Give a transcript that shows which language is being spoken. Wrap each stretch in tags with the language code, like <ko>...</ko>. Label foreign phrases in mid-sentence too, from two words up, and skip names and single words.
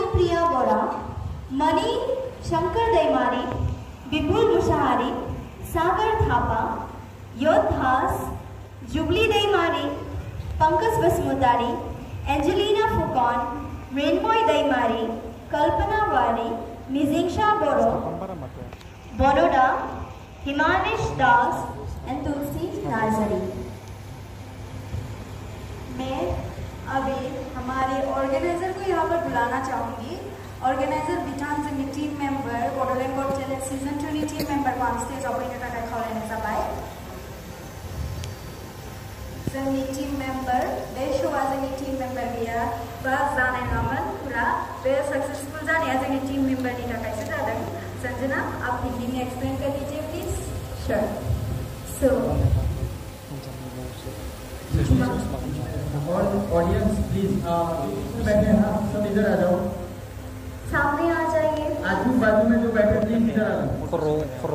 <hi>प्रिया बोरा, मणि शंकर दैमारी, विपुल मुशाहारी, सागर थापा, योद्धास, जुबली दैमारी, पंकज बसमुतारी, एंजेलिना फुकॉन, रेनमोय दैमारी, कल्पना वारी, निजिंशा बोरो, बोरोडा, हिमानिश दास एंड तुलसी नाजरी। मैं अभी हमारे ऑर्गेनाइजर को यहाँ पर बुलाना चाहूँगी।</hi> <brx>ऑर्गेनाइजर बिथान जोंनि</brx> <en>team member</en> <brx>बड'लेण्ड गट टेलेन्ट सीजन 2 नि</brx> <en>team member on stage</en> <brx>फैनो थाखाय खावलायनाय जाबाय। जोंनि</brx> <en>team member</en> <brx>बे शोआ जोंनि</brx> <en>team member</en> <brx>गैया बा जानाय नङामोन पुरा बे सक्सेसफुल जानाया जोंनि टीम मेंबरनि थाखायसो जादों।</brx> <hi>संजना आप हिंदी में एक्सप्लेन कर दीजिए प्लीज।</hi> <en>sure. so audience please</en> <hi>बैठे हैं ना, सब इधर आ जाओ, सामने आ जाइए। आजू बाजू में जो बैठे प्लीज इधर आ जाओ।</hi>